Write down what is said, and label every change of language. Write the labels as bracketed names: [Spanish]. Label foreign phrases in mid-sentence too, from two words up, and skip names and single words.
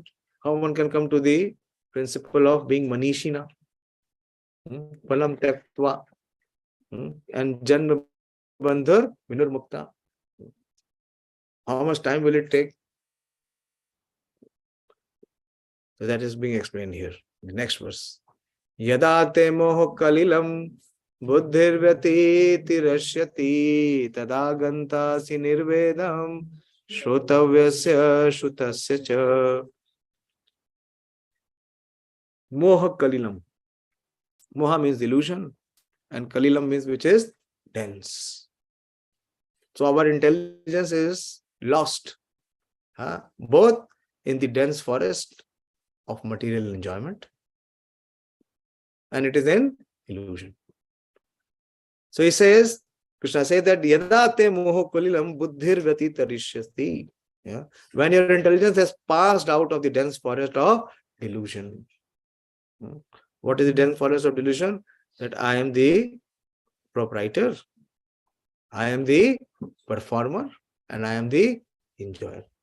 [English] How one can come to the principle of being Manishina, [Sanskrit] Palam Tektva, [English] and [Sanskrit] Janma Bandhar Vinurmukta. [English] How much time will it take? So that is being explained here. The next verse. [Sanskrit] Yada te moho kalilam buddhirvyati tirashyati tadagantasi nirvedam shrotavyasya shutasya cha. Moha kalilam. [English] Moha means illusion and [Sanskrit] kalilam means [English] which is dense. So our intelligence is lost, both in the dense forest of material enjoyment and it is in illusion. So he says, Krishna says that [Sanskrit] yada te moho kalilam buddhir vyati tarishyati. [English] When your intelligence has passed out of the dense forest of delusion. What is the dense forest of delusion? That I am the proprietor, I am the performer, and I am the enjoyer.